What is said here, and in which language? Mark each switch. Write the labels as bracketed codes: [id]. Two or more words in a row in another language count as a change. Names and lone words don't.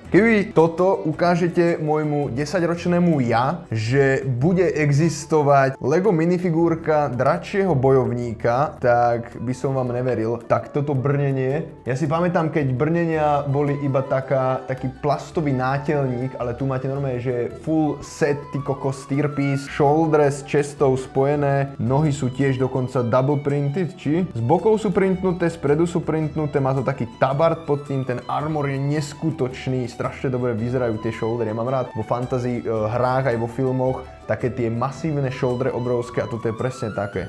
[sk] Keby toto ukážete môjmu 10-ročnému ja, že bude existovať LEGO minifigúrka dračieho bojovníka, tak by som vám neveril. Tak toto brnenie, ja si pamätám, keď brnenia boli iba taký plastový nátelník, ale tu máte normálne, že [en] full set, [sk] ty kokos, [en] tier piece, shoulder [sk] s chestou spojené, nohy sú tiež dokonca [en] double printed, [sk] či? Z bokov sú printnuté, spredu sú printnuté, má to taký tabard pod tým, ten armor je neskutočný, strašne dobre vyzerajú tie shouldery. Ja mám rád vo fantasy hrách aj vo filmoch také tie masívne shouldery obrovské a toto je presne také.